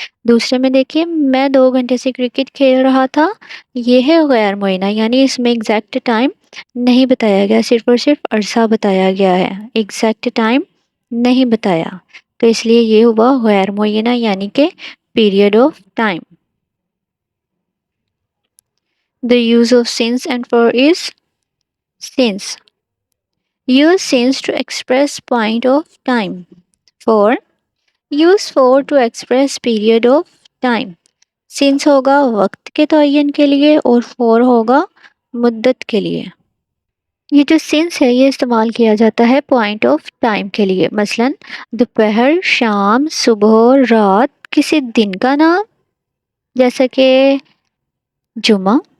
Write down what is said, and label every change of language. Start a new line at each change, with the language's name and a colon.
Urdu: دوسرے میں دیکھیے میں 2 گھنٹے سے کرکٹ کھیل رہا تھا، یہ ہے غیر معینہ، یعنی اس میں ایگزیکٹ ٹائم نہیں بتایا گیا، صرف اور صرف عرصہ بتایا گیا ہے، ایگزیکٹ ٹائم نہیں بتایا، تو اس لیے یہ ہوا غیر معینہ یعنی کہ period of time.
English: The use of since and for is since. Use since to express point of time. For. Use for to express period of time.
Urdu: Since ہوگا وقت کے تعین کے لیے اور for ہوگا مدت کے لیے. یہ جو since ہے یہ استعمال کیا جاتا ہے پوائنٹ آف ٹائم کے لیے، مثلا دوپہر، شام، صبح، رات، کسی دن کا نام جیسا کہ جمعہ،